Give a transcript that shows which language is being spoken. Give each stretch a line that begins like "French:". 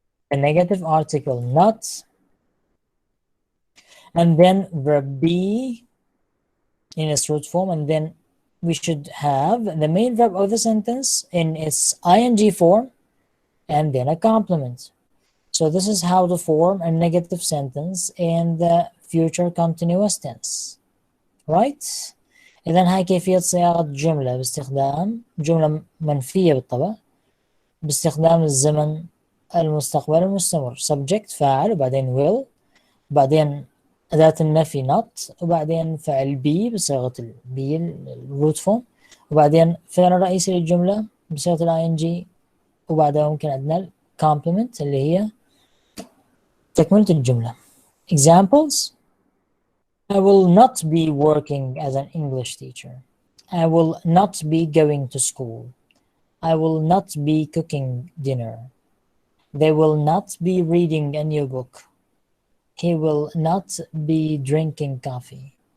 English: the negative article not, and then verb be in its root form, and then we should have the main verb of the sentence in its ing form, and then a complement. So this is how to form a negative sentence in the future continuous tense, right?
Arabic: إذن هاي كيفية صياغة جملة باستخدام جملة منفية بالطبع باستخدام الزمن المستقبل المستمر subject فاعل وبعدين will وبعدين أداة النفي not وبعدين فعل be بصيغة be الروت فورم وبعدين فعل الرئيسي للجملة بصيغة ال ing وبعدها ممكن عندنا complement اللي هي تكملة الجملة.
English: Examples: I will not be working as an English teacher. I will not be going to school. I will not be cooking dinner. They will not be reading a new book. He will not be drinking coffee.